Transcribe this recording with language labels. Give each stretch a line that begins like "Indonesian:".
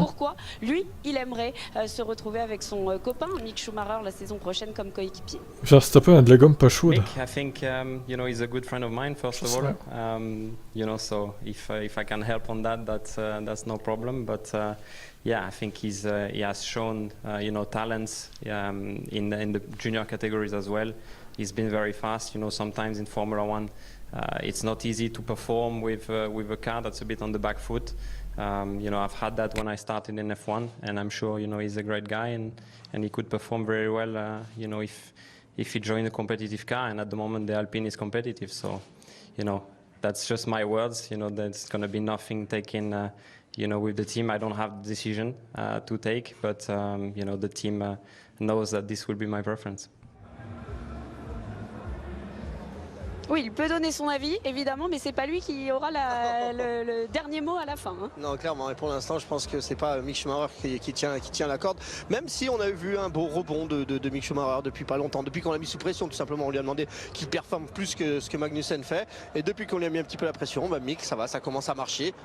French: Pourquoi lui, il aimerait se retrouver avec son copain Mick Schumacher la saison prochaine comme coéquipier. Verstappen a de la gomme pas chaude.
English: I think you know, he's a good friend of mine first of all. You know, so if I can help on that, that's no problem. But yeah, I think he has shown you know, talents in the junior categories as well. He's been very fast. You know, sometimes in Formula One. It's not easy to perform with a car that's a bit on the back foot. You know, I've had that when I started in F1, and I'm sure you know he's a great guy, and he could perform very well. You know, if he joined a competitive car, and at the moment the Alpine is competitive. So, you know, that's just my words. You know, there's going to be nothing taken. You know, with the team, I don't have the decision to take, but you know, the team knows that this will be my preference.
French: Oui, il peut donner son avis, évidemment, mais c'est pas lui qui aura le dernier mot à la fin. Hein. Non, clairement, et pour l'instant, je pense que c'est pas Mick Schumacher qui tient la corde, même si on a vu un beau rebond de Mick Schumacher depuis pas longtemps, depuis qu'on l'a mis sous pression, tout simplement, on lui a demandé qu'il performe plus que ce que Magnussen fait, et depuis qu'on lui a mis un petit peu la pression, bah Mick, ça va, ça commence à marcher.